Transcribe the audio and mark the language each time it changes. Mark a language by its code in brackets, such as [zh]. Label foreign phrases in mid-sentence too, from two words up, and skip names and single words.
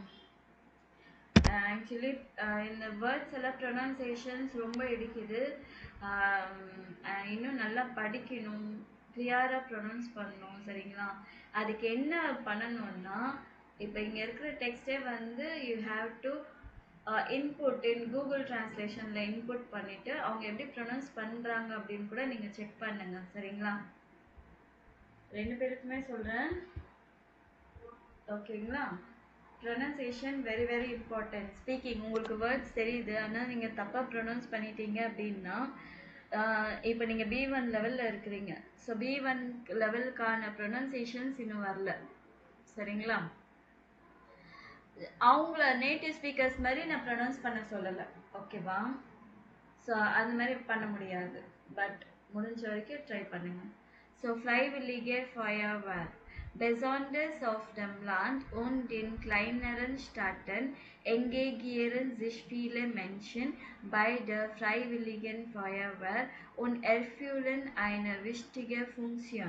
[ta] ஆக்சுவலி இந்த வேர்ட்ஸ் எல்லாம் ப்ரொனன்சியேஷன்ஸ் ரொம்ப இடிக்குது. இன்னும் நல்லா படிக்கணும், கிளியராக ப்ரொனவுன்ஸ் பண்ணணும், சரிங்களா? அதுக்கு என்ன பண்ணணும்னா, இப்போ இங்கே இருக்கிற டெக்ஸ்டே வந்து [en] you have to input in [ta] கூகுள் டிரான்ஸ்லேஷனில் இன்புட் பண்ணிவிட்டு அவங்க எப்படி ப்ரொனவுன்ஸ் பண்ணுறாங்க அப்படின்னு கூட நீங்கள் செக் பண்ணுங்க, சரிங்களா? ரெண்டு பேருக்குமே சொல்கிறேன், ஓகேங்களா? [en] pronunciation very very important. Speaking [ta] உங்களுக்கு வேர்ட்ஸ் தெரியுது, ஆனால் நீங்கள் தப்பாக ப்ரொனவுன்ஸ் பண்ணிட்டீங்க அப்படின்னா, இப்போ நீங்கள் பி1 லெவலில் இருக்கிறீங்க. ஸோ பி1 லெவலுக்கான ப்ரொனன்சியேஷன்ஸ் இன்னும் வரல, சரிங்களா? அவங்கள [en] native speakers [ta] மாதிரி நான் ப்ரொனவுன்ஸ் பண்ண சொல்லலை, ஓகேவா? ஸோ அந்த மாதிரி பண்ண முடியாது, பட் முடிஞ்ச வரைக்கும் ட்ரை பண்ணுங்க. [de] ஸோ freiwillige Feuerwehr. Besonders auf dem Land und in kleineren Städten engagieren sich viele Menschen bei der Freiwilligen Feuerwehr und erfüllen eine wichtige Funktion.